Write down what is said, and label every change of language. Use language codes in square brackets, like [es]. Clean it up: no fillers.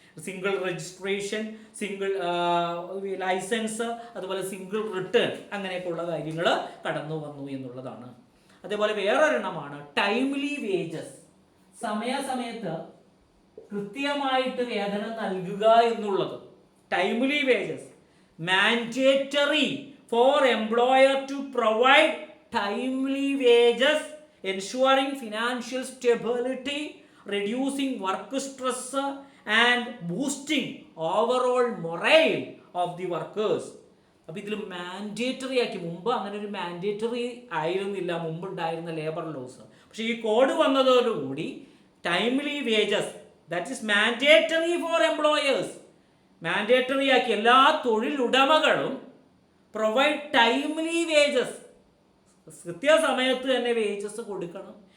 [ml] Single registration, single licence, അതുപോലെ single return, അങ്ങനെയൊക്കെയുള്ള കാര്യങ്ങൾ കടന്നു വന്നു എന്നുള്ളതാണ്. അതേപോലെ വേറൊരെണ്ണമാണ് ടൈംലി വേജസ്. സമയത്ത് കൃത്യമായിട്ട് വേതനം നൽകുക എന്നുള്ളത്. [en] Timely wages, mandatory for employer to provide timely wages, ensuring financial stability, reducing work stress and boosting overall morale of the workers. [ml] അപ്പോൾ ഇതിൽ മാൻഡേറ്ററി ആക്കി. മുമ്പ് അങ്ങനെ ഒരു മാൻഡേറ്ററി ആയിരുന്നില്ല മുമ്പുണ്ടായിരുന്ന ലേബർ ലോസ്. പക്ഷെ ഈ കോഡ് വന്നതോടുകൂടി timely wages, [en] that is mandatory for employers, [ml] mandatory ആക്കി. എല്ലാ തൊഴിലുടമകളും [en] provide timely wages, [ml] കൃത്യസമയത്ത് തന്നെ വേജസ് കൊടുക്കണം.